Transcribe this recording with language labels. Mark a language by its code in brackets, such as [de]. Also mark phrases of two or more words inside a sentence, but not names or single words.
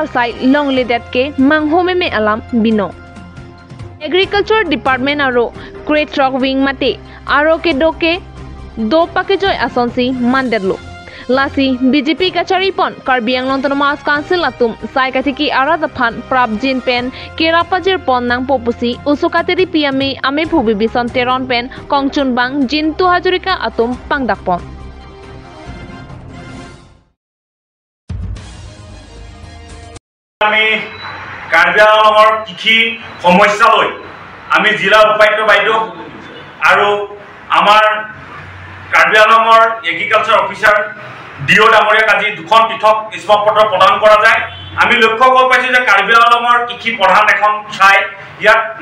[mjw] sai long ledet ke manghome me alam bino [en] agriculture department [mjw] aro crate truck wing mate aro ke doke do pakejoy asonsi mandedlo lasi BJP kachari pon Karbi Anglong Autonomous Council atum saikatiki arat aphan prabjin pen kerapajir pon nang popusi usukateri PMA ame bhubi bison teron pen kongchun bang jintu hajurika atum pangdak pon [as] আমি Karbi Anglongor kikhi সমস্যা লৈ আমি জিলা উপায়ুক্ত বাইদেউ আৰু আমাৰ Karbi Anglongor [en] agriculture officer [as] ডিও ডাঙৰীয়া কাজি দুখন পৃথক স্মাৰকপত্ৰ প্ৰদান কৰা যায় আমি লক্ষ্য কৰিব পাইছো যে Karbi Anglongor কৃষি প্ৰধান এখন ঠাই ইয়াত